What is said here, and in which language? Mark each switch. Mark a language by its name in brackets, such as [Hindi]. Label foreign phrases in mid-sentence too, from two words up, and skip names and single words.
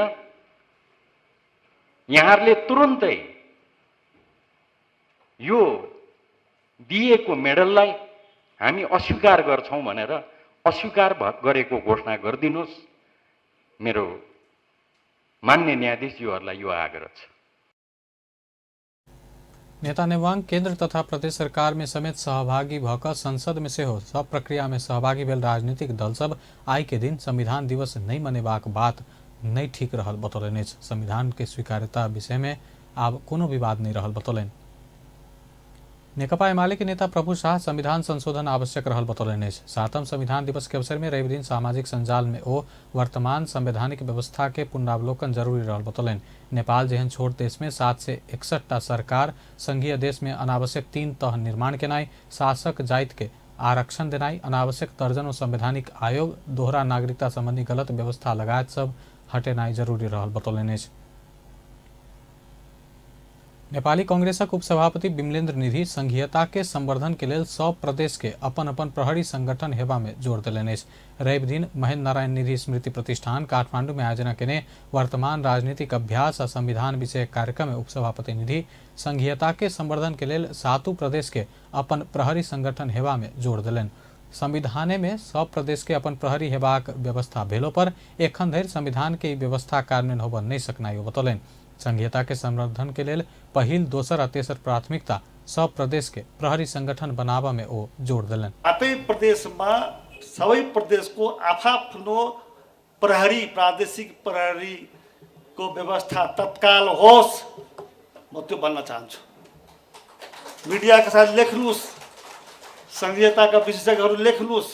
[Nepali] यहाँहरूले तुरुन्तै यो दिएको मेडललाई हामी अस्वीकार गर्छौं भनेर अस्वीकार गरेको घोषणा गरिदिनुहोस्। मेरो मान्य न्यायाधीशज्यूहरूलाई यो आग्रह छ। [Maithili] नेता नेवांग केंद्र तथा प्रदेश सरकार में समेत सहभागी भकर संसद में से हो सब प्रक्रिया में सहभागी भेल राजनीतिक दल सब आई के दिन संविधान दिवस नहीं मनेबाक बात नहीं ठीक रहल बतौलन। संविधान के स्वीकार्यता विषय में अब कोनो विवाद नहीं रहल बतौलन। नेकपा एमाले के नेता प्रभु शाह संविधान संशोधन आवश्यक रहल बतौलन। 7वां संविधान दिवस के अवसर में रवि दिन सामाजिक संजाल में ओ वर्तमान संवैधानिक व्यवस्था के पुनरावलोकन जरूरी रहल बतौलन। नेपाल जहन छोट देश में 7 से 61 सरकार, संघीय देश में अनावश्यक 3 तह निर्माण केनाई, शासक जाति के आरक्षण देनाई, अनावश्यक दर्जनों संवैधानिक आयोग, दोहरा नागरिकता संबंधी गलत व्यवस्था लगायत सब हटेनाई जरूरी रहल बतौलन। नेपाली कांग्रेसक उपसभापति विमलेन्द्र निधि संघीयता के संवर्धन के लेल सब प्रदेश के अपन अपन प्रहरी संगठन हेबा में जोर देलनि। रवि दिन महेन्द्र नारायण निधि स्मृति प्रतिष्ठान काठमांडू में आयोजना केने वर्तमान राजनीतिक अभ्यास और संविधान विषय कार्यक्रम में उपसभापति निधि संघीयता के संवर्धन के लेल 7 प्रदेश के अपन प्रहरी संगठन हेबा में जोर देलनि। संविधाने में सब प्रदेश के अपन प्रहरी हेबाक व्यवस्था भेलो पर एखन धरि संविधान के व्यवस्था कार्यान्वयन होबऽ नहीं सकनाई बतौलनि। संघीयता के संवर्धन के लेल पहिल, दोसर और तेसर प्राथमिकता सब प्रदेश के प्रहरी संगठन बनावा में ओ जोड़ दिलन। [Nepali] आफै प्रदेशमा सबै प्रदेशको आफाफ्नो प्रहरी, प्रादेशिक प्रहरी को व्यवस्था तत्काल होस्, म त्यो भन्न चाहन्छु। मिडियाका साथ लेख्नुहोस्, संघीयताका विशेषज्ञहरू लेख्नुहोस्।